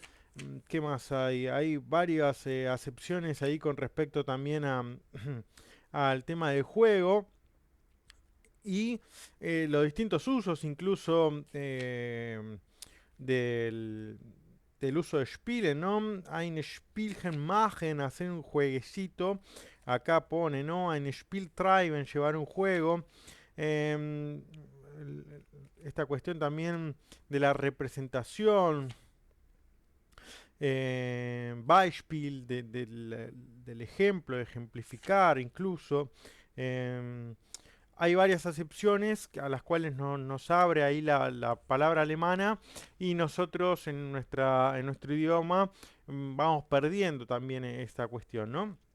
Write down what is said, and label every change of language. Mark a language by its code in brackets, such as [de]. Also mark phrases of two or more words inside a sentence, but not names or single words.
[es] ¿Qué más hay? Hay varias acepciones ahí con respecto también al tema del juego y los distintos usos incluso del, del uso de Spielen, ¿no? [de] Ein Spielchen machen, [es] hacer un jueguecito. Acá pone, ¿no? [de] Ein Spiel treiben, [es] llevar un juego. Em, Esta cuestión también de la representación, [de] Beispiel, [es] del ejemplo, de ejemplificar incluso. Em, Hay varias acepciones a las cuales nos abre ahí la palabra alemana y nosotros en nuestro idioma vamos perdiendo también esta cuestión, ¿no?